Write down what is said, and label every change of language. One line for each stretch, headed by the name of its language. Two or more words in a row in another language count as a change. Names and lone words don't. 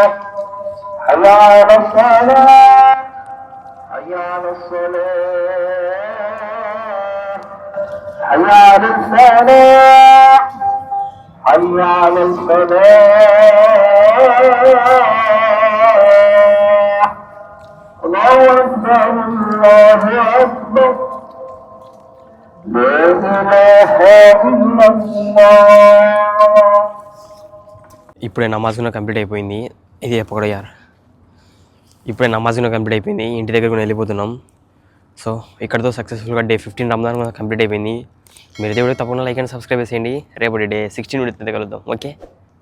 Arabic: حي على الصلاة حي على الصلاة حي على الفلاح حي على الفلاح. الله أكبر الله أكبر لا إله إلا الله.
Telugu: ఇప్పుడే నమాజ్ కంప్లీట్ అయిపోయింది. ఇది చెప్పకూడదు యార్. ఇప్పుడే నమాజ్ కంప్లీట్ అయిపోయింది, ఇంటి దగ్గర కూడా వెళ్ళిపోతున్నాం. సో ఇక్కడతో సక్సెస్ఫుల్గా డే 15 రంజాన్ కంప్లీట్ అయిపోయింది. మీరు దేవుడు తప్పకుండా
English: like and subscribe
Telugu: చేయండి. రేపటి
English: day 16 video
Telugu: కలుద్దాం.
English: okay, bye bye.